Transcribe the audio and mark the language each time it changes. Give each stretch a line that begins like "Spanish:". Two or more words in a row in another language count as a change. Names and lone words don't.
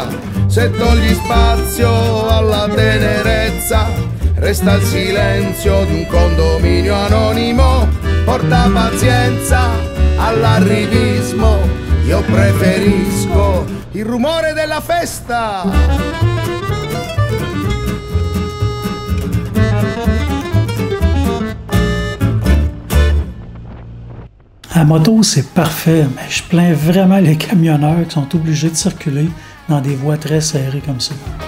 Italian: Se togli spazio alla tenerezza, resta il silenzio di un condominio anonimo. Porta pazienza all'arrivismo, io preferisco il rumore della festa.
French: À moto, c'est parfait, mais je plains vraiment les camionneurs qui sont obligés de circuler dans des voies très serrées comme ça.